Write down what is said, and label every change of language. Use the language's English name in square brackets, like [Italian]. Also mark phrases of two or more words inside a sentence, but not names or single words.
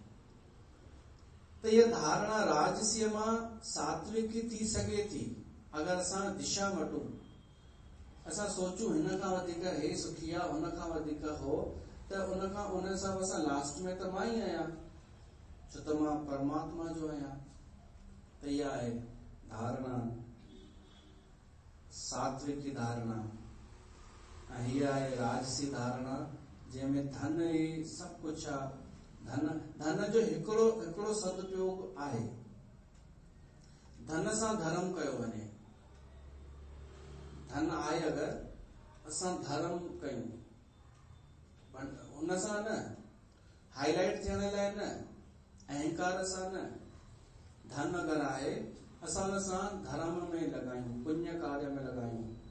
[Sindhi] त इहा धारणा राजसीअ मां सात्विक थी सघे थी अगरि असां दिशा मटूं, असां सोचूं हिन खां वधीक हे सुखी आहे, हुन खां वधीक हो, त उन हिसाब सां लास्ट में त मां ई आहियां, छो त मां परमात्मा जो आहियां। त इहा आहे धारणा, सात्विक धारणा। ऐं हीअ आहे राजसी धारणा, जंहिंमें धन ई सभु कुझु आहे। धन जो हिकिड़ो सदुपयोग आहे, धन सां धर्म कयो वञे। धन आहे अगरि असां धर्म कयूं, हुन सां न हाईलाइट थियण लाइ न, अहंकार सां न, धन अगरि आहे असां हुन सां धर्म में लॻायूं, पुण्य कार्य में लॻायूं।